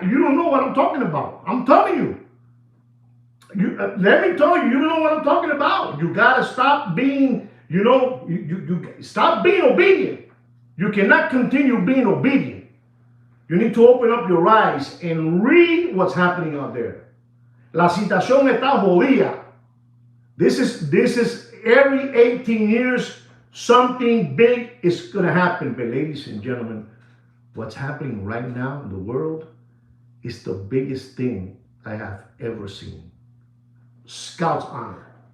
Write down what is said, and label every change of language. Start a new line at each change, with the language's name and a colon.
English: You don't know what I'm talking about. I'm telling you. Let me tell you, you don't know what I'm talking about. You gotta stop being, you stop being obedient. You cannot continue being obedient. You need to open up your eyes and read what's happening out there.
Spanish: La situación está jodida.
English: This is every 18 years, something big is going to happen. But ladies and gentlemen, what's happening right now in the world is the biggest thing I have ever seen. Scout's honor.